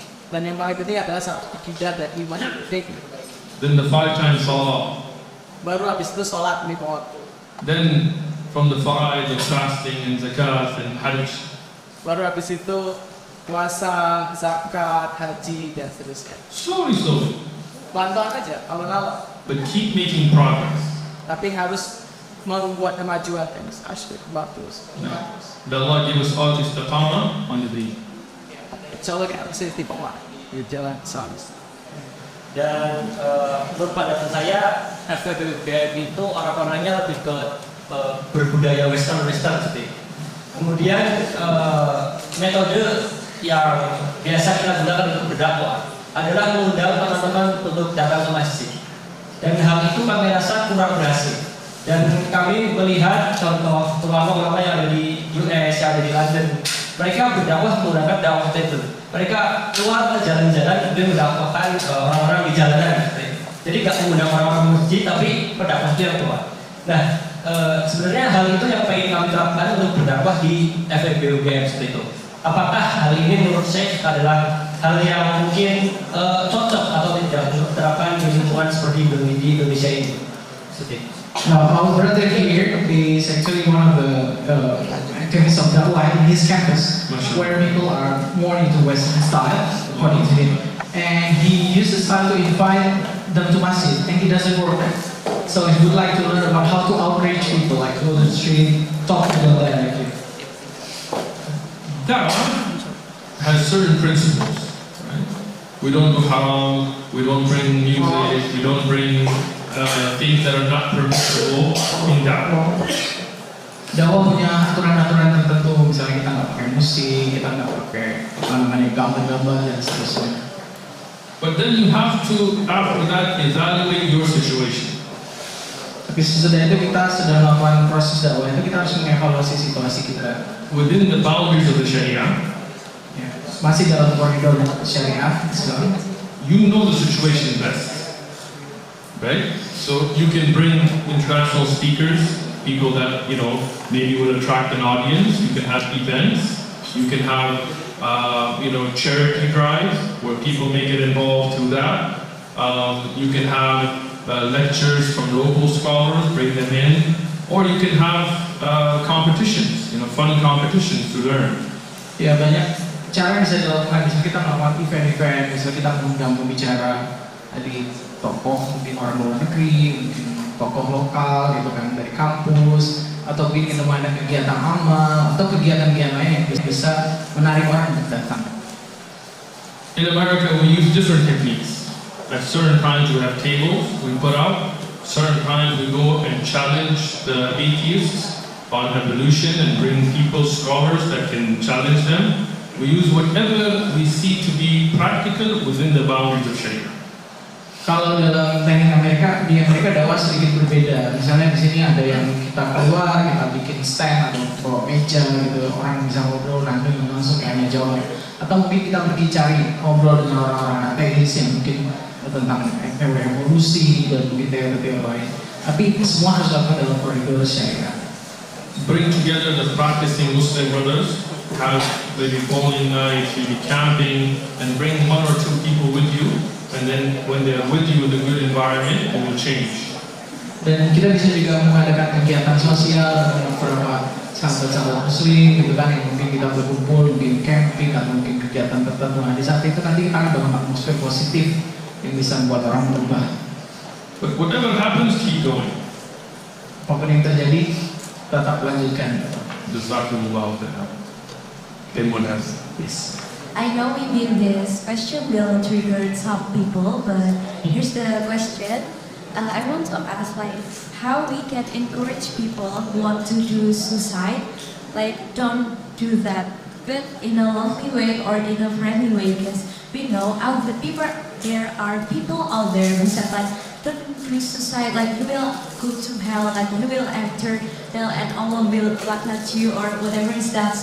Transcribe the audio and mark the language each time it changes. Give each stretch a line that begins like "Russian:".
Indonesian: Dan yang paling penting adalah akidah dan iman yang penting.
English: Then the 5 times salah.
Indonesian: Baru habis itu sholat lima.
English: Then from the fara'id of fasting and zakat and hajj.
Indonesian: Baru habis itu puasa, zakat, haji dan seterusnya.
English: Slowly.
Indonesian: Pelan-pelan aja, awal-awal.
English: But keep making progress.
Indonesian: Tapi harus membuat kemajuan dan asyik bagus.
English: That Allah give us all istiqamah on the deen.
Indonesian: Coba kita sih di bawah, di jalan sama. Dan menurut pandangan saya FPBM itu orang-orangnya lebih ke berbudaya western seperti. Kemudian metode yang biasa kita gunakan untuk berdakwah adalah mengundang teman-teman untuk datang ke masjid. Dan hal itu kami rasa kurang berhasil. Dan kami melihat contoh ulama-ulama yang ada di US, yang ada di London, mereka berdakwah menggunakan dakwah table. Mereka keluar ke jalan-jalan dan mendakwahkan orang-orang di jalanan. Jadi nggak mengundang orang-orang masjid, tapi pendakwah itu yang keluar. Nah, sebenarnya hal itu yang pengen kami terapkan untuk berdakwah di FEB-UGM seperti itu. Apakah hal ini menurut Syeikh adalah hal yang mungkin cocok atau tidak untuk diterapkan di lingkungan seperti di Indonesia ini? Seperti itu.
English: Our brother here is actually one of the activists of Dakwah in his campus, where people are more into Western style, according to him. And he uses style to invite them to masjid, and he doesn't work. So he would like to learn about how to outreach people, like go to the street, talk to them directly. Da'wah has certain principles. Right? We don't do haram, we don't bring music, we don't bring things that are not permissible in da'wah.
Indonesian: dakwah punya aturan-aturan tertentu, misalnya kita nggak pakai musik, kita nggak pakai gambar-gambar dan seterusnya.
English: But then you have to, after that, evaluate your situation.
Indonesian: Tapi sesudah itu kita sudah melakukan proses dakwah itu kita harus mengevaluasi situasi kita.
English: Within the boundaries of the Sharia,
Indonesian: masih dalam koridor syariah Islam.
English: You know the situation best, right? So you can bring international speakers, people that maybe would attract an audience. You can have events. You can have charity drives where people may get involved through that. You can have lectures from local scholars, bring them in, or you can have competitions, fun competitions to learn.
Indonesian: Ya, banyak cara yang bisa dilakukan. Bisa kita melakukan event-event, bisa kita mengundang pembicara dari tokoh mungkin orang luar negeri, mungkin tokoh lokal gitu kan dari kampus, atau bikin ada kegiatan amal atau kegiatan-kegiatan lain yang bisa menarik orang untuk datang.
English: In America, we use different techniques. At certain times we have tables we put out. Certain times we go and challenge the atheists on evolution and bring people, scholars that can challenge them. We use whatever we see to be practical within the boundaries of Sharia.
Indonesian: Kalau dalam teknik di Amerika dakwah sedikit berbeda. Misalnya di sini ada yang kita keluar, kita bikin stand atau bawa meja gitu, orang bisa ngobrol nanti langsung tanya jawab. Atau mungkin kita pergi cari ngobrol dengan orang-orang ateis yang mungkin tentang evolusi dan mungkin teori-teori lain. Tapi itu semua harus dilakukan dalam koridor syariah.
English: Bring together the practicing Muslim brothers, have maybe bowling nights, maybe camping, and bring one or two people with you. And then when they're with you in a good environment, it will change.
Indonesian: Dan kita bisa juga mengadakan kegiatan sosial dengan beberapa sahabat-sahabat muslim gitu kan, yang mungkin kita berkumpul, mungkin camping atau mungkin kegiatan tertentu. Nah, di saat itu nanti kita akan bangun atmosfer positif yang bisa membuat orang berubah.
English: But whatever happens, keep going.
Indonesian: Apapun yang terjadi, tetap lanjutkan.
Arabic: Jazakumullah khairan.
English: Anyone else? Yes. I know maybe this question will trigger some people, but here's the question. I want to ask, how we can encourage people who want to do suicide, don't do that, but in a lovely way or in a friendly way, because we know there are people out there who said don't do suicide, you will go to hell, you will enter hell and Allah will at you or whatever is that.